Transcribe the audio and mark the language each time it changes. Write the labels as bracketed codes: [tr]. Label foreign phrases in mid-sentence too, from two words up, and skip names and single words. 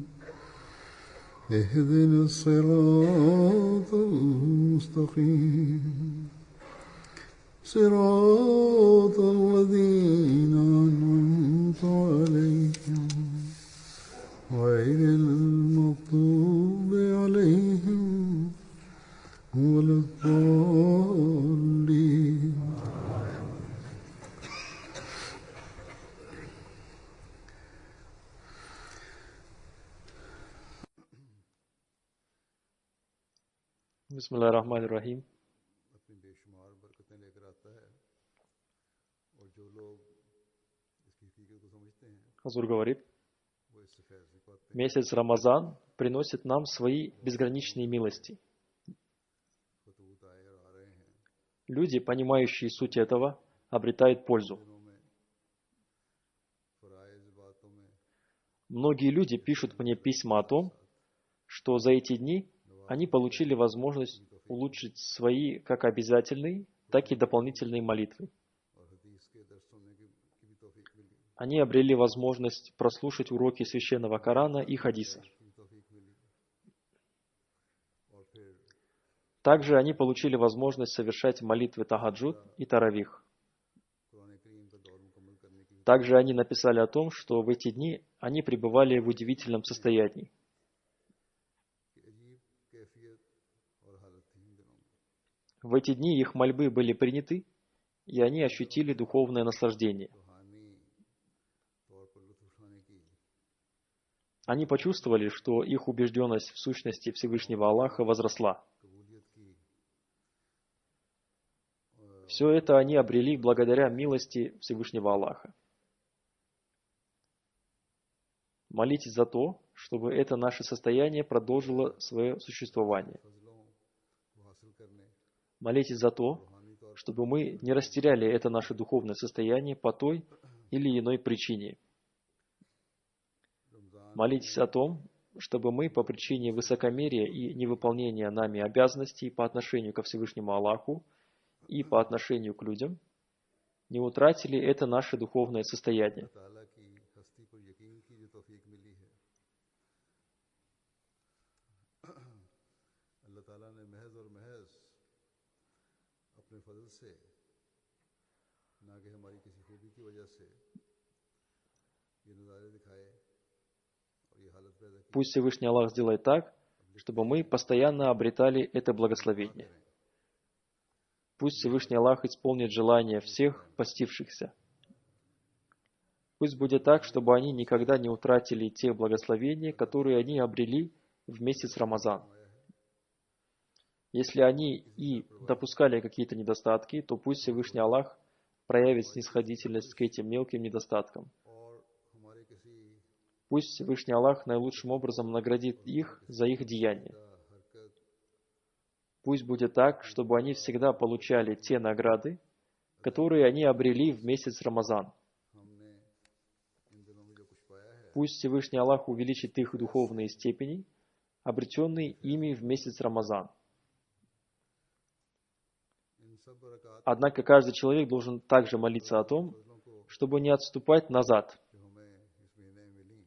[ar] اهدنا الصراط المستقيم صراط الذين أنعمت عليهم غير المغضوب عليهم ولا الضالين. بسم الله الرحمن الرحيم. [ur] اپنی بےشمار برکتیں لے کر آتا ہے اور جو لوگ اس کی حقیقت کو سمجھتے ہیں [ru] Хазур говорит, [ur] وہ اس سے فیض نہیں پاتے. [ru] месяц Рамазан приносит нам свои безграничные милости. [ur] خطوط آئے اور آ رہے ہیں [ru] Люди, понимающие суть этого, обретают пользу. [ur] دنوں میں فرائض باتوں میں [ru] Многие люди пишут мне письма о том, что за эти дни они получили возможность улучшить свои как обязательные, так и дополнительные молитвы. [ur] اور حدیث کے درس سننے کی بھی توفیق ملی, [ru] Они обрели возможность прослушать уроки священного Корана и хадисов. [ur] کی بھی توفیق ملی اور پھر [ru] Также они получили возможность совершать молитвы Тахаджуд и Таравих. [ur] قرآن کریم کا دور مکمل کرنے کی [ru] Также они написали о том, что в эти дни они пребывали в удивительном состоянии. [ur] عجیب کیفیت اور حالت تھی ان دنوں میں. [ru] В эти дни их мольбы были приняты, и они ощутили духовное наслаждение. [ur] روحانی طور پر لطف اٹھانے کی [ru] Они почувствовали, что их убежденность в сущности Всевышнего Аллаха возросла. [ur] قبولیت کی [ru] Все это они обрели благодаря милости Всевышнего Аллаха. Молитесь за то, чтобы это наше состояние продолжило свое существование. [ur] فضلوں کو حاصل کرنے [ru] Молитесь за то, [ur] روحانی طور [ru] чтобы мы не растеряли это наше духовное состояние по той или иной причине. [ur] रमज़ान [ru] Молитесь о том, чтобы мы по причине высокомерия и невыполнения нами обязанностей по отношению ко Всевышнему Аллаху и по отношению к людям не утратили это наше духовное состояние. [ur] تعالیٰ کی ہستی پر یقین کی جو توفیق ملی ہے، اللہ تعالیٰ نے محض اور محض اپنے فضل سے، نہ کہ ہماری کسی خوبی کی وجہ سے یہ نظارے دکھائے اور یہ حالت پیدا کی. [ru] Пусть Всевышний Аллах сделает так, чтобы мы постоянно обретали это благословение. Пусть Всевышний Аллах исполнит желания всех постившихся. Пусть будет так, чтобы они никогда не утратили те благословения, которые они обрели в месяц Рамазан. Если они и допускали какие-то недостатки, то пусть Всевышний Аллах проявит снисходительность к этим мелким недостаткам. [ur] اور ہمارے کسی [ru] Пусть Всевышний Аллах наилучшим образом наградит их за их деяния. [ur] हरकत [ru] Пусть будет так, чтобы они всегда получали те награды, которые они обрели в месяц Рамазан. [ur] ہم نے ان دنوں میں جو کچھ پایا ہے [ru] Пусть Всевышний Аллах увеличит их духовные степени, обретенные ими в месяц Рамазан. [ur] ان سب برکات [ru] Однако каждый человек должен также молиться о том, чтобы не отступать назад. [ur] جو ہمیں اس مہینے میں ملی,